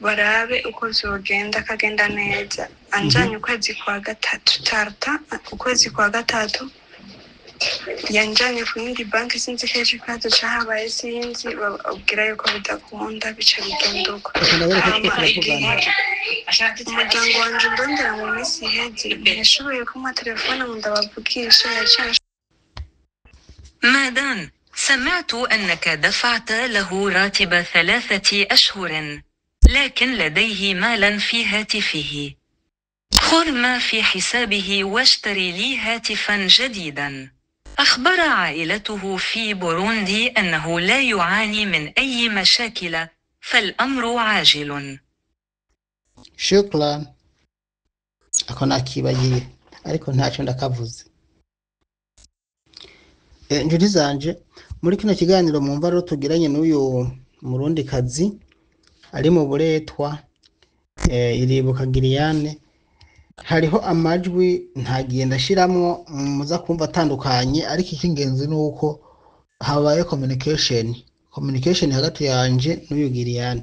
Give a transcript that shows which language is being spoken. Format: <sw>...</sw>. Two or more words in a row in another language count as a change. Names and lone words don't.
<rn>barabe uko vyogenda kagenda neza anjanye ukwezi kwa gatatu tarta ukwezi kwa gatatu yanjanye ku yindi banki sinzi ko ico kibazo cahabaye sinzi babwira yuko bidakunda bica bigenda uko umuryango wanje ndondera mu minsi iheze yashoboye kumuha telefone ngo ndabavugishe yaciye</rn> <ar>مادان، سمعت أنك دفعت له راتب 3 أشهر، لكن لديه مالا في هاتفه. خذ ما في حسابه واشتري لي هاتفا جديدا. أخبر عائلته في بوروندي أنه لا يعاني من أي مشاكل، فالأمر عاجل.</ar> <rn>shukran ako nakibagiye ariko ntacyo ndakavuze. Inshuti zanje muri kino kiganiro mwumva rero tugiranye n'uyu murundi kazi ari mu buretwa iribuka Gilliane, hariho amajwi ntagiye ndashiramwo muza kumva atandukanye, ariko icy'ingenzi ni uko habaye communication hagati yanje n'uyu Gilliane.</rn>